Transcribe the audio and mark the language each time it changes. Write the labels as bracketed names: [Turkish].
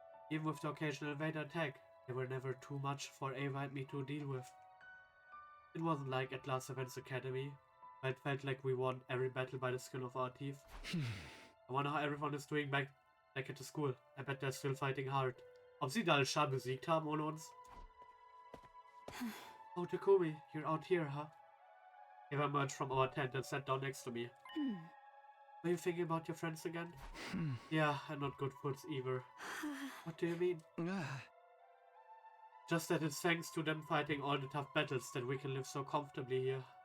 [English] Even with the occasional invader attack, they were never too much for Eva and me to deal with. It wasn't like at Last Defense Academy, where it felt like we won every battle by the skin of our teeth. I wonder how everyone is doing back at the school. I bet they're still fighting hard. [German] Ob sie da Shah besiegt haben ohne uns? [English] Oh, Takumi, you're out here, huh? Eva emerged from our tent and sat down next to me. Are you thinking about your friends again? Yeah, and not good foods either. What do you mean? Just that it's thanks to them fighting all the tough battles that we can live so comfortably here.